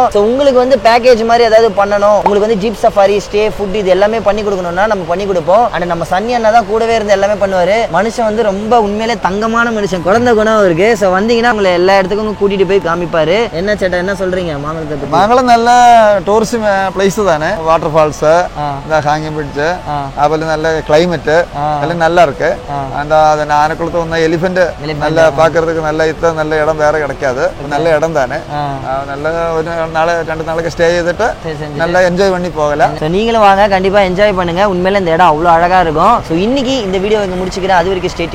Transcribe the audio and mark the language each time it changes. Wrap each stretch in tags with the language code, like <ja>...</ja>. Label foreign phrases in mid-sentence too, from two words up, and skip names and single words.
<ta>ஸோ உங்களுக்கு வந்து பேக்கேஜ் மாதிரி ஏதாவது பண்ணணும், உங்களுக்கு வந்து</ta> <en>jeep safari, stay, food</en> <ta>இது எல்லாமே பண்ணி கொடுக்கணும்னா நம்ம பண்ணி கொடுப்போம். அண்ட் நம்ம சன்னி அண்ணா தான் கூடவே இருந்து எல்லாமே பண்ணுவார். மனுஷன் வந்து ரொம்ப உண்மையிலே தங்கமான மனுஷன், குழந்தை குணம் இருக்கு. ஸோ வந்தீங்கன்னா உங்களை எல்லா இடத்துக்கும் கூட்டிட்டு போய் காமிப்பாரு. என்ன சேட்டா என்ன சொல்றீங்க மாங்குளத்தை பத்தி?</ta> <ml>മാങ്കുളം നല്ല</ml> <en>tourist place</en> <ml>തന്നെ.</ml> <en>water falls, hanging bridge,</en> <ml>അതുപോലെ നല്ല ക്ലൈമറ്റ് എല്ലാം</ml> <ta>நல்லா இருக்கு. அந்த ஆனக்குளத்து வந்த எலிஃபென்ட் நல்ல பாக்குறதுக்கு நல்ல இடம் வேற கிடைக்காது. நல்ல இடம் தானே. நல்ல ஒரு நாள் 2 நாளைக்கு ஸ்டே செய்துட்டு நல்லா என்ஜாய் பண்ணி போகலாம். ஸோ நீங்களும் வாங்க, கண்டிப்பா என்ஜாய் பண்ணுங்க. உண்மையில இந்த இடம் அவ்வளோ அழகா இருக்கும். ஸோ இன்னைக்கு இந்த வீடியோ இங்க முடிச்சுக்கிறேன்.</ta>